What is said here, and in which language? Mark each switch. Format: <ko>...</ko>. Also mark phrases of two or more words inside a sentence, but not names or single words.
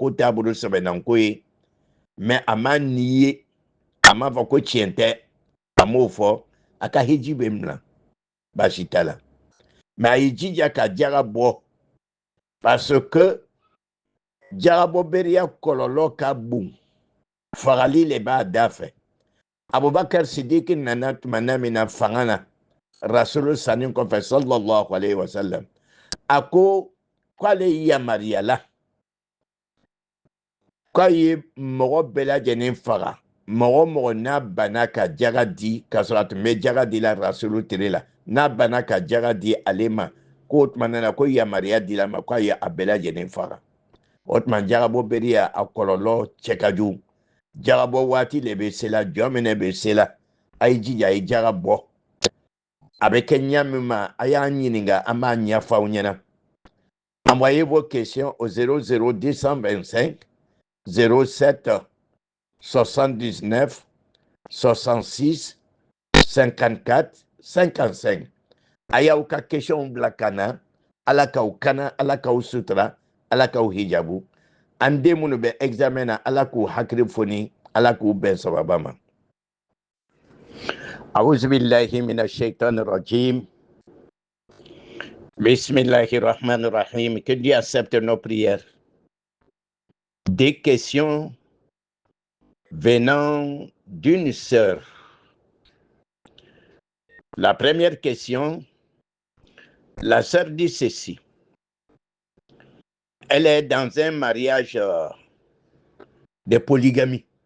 <bm>ko t'a bolo sɛbɛnnanko ye mais a ma niye a m'a fɔ ko tiɲɛ tɛ a m'o fɔ a ka hiji bɛ minɛ baasi t'a la mais a y'i jija ka jaga bɔ</bm> <fr>parce que</fr> <bm>jagabɔbaliya kɔlɔlɔ ka bon fagali le b'a da fɛ Abubakar Sidiki nana tuma min na fanga na Rasulu sanni kɔfɛ</bm> <ar>صلى الله عليه وسلم</ar> <bm>a ko k'ale yamaruyala k'a ye mɔgɔ bɛɛ lajɛlen faga mɔgɔ mɔgɔ n'a banna ka jaga di k'a sɔrɔ a tun bɛ jaga di la Rasulu tere la n'a banna ka jaga di ale ma k'o tuma na ko yamaruya dila ma k'a ye a bɛɛ lajɛlen faga o tuma jagabɔbaliya a kɔlɔlɔ cɛ ka jugu jagabɔ waati le bɛ se la jɔn min bɛ se la a ye jija a ye jaga bɔ a bɛ kɛ ɲɛ min ma a y'an ɲininka an b'a ɲɛfɔ aw ɲɛna</bm> <fr>envoyez vos questions au</fr> <bm>00225 07 79 66 54 55 a y'aw ka question bila ka na ala k'aw kana ala k'aw sutura ala k'aw hijabu an den minnu bɛ examen na ala k'u hakili foni ala k'u bɛn sababa ma</bm> <ar>أعوذ بالله من الشيطان الرجيم بسم الله الرحمن الرحيم</ar> <fr>que Dieu accepte nos prières des questions venant d'une sœur. La première question, la sœur dit ceci. Elle est dans un mariage de polygamie.</fr>